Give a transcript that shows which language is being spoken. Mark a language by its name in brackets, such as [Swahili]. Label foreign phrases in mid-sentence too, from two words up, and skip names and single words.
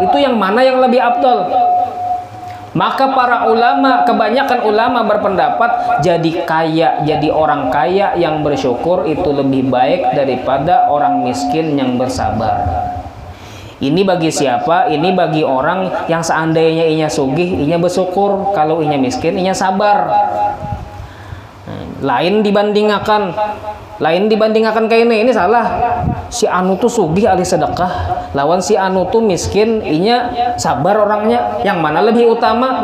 [Indonesian] Itu yang mana yang lebih afdal? Maka para ulama, kebanyakan ulama berpendapat jadi orang kaya yang bersyukur itu lebih baik daripada orang miskin yang bersabar. [Banjar] Ini bagi siapa? Ini bagi orang yang seandainya inya sugih, inya bersyukur. Kalau inya miskin, inya sabar. Lain dibandingkan kayak ini salah. Si anu tuh sugih alih sedekah, lawan si anu tuh miskin inya sabar orangnya. [Indonesian] Yang mana lebih utama?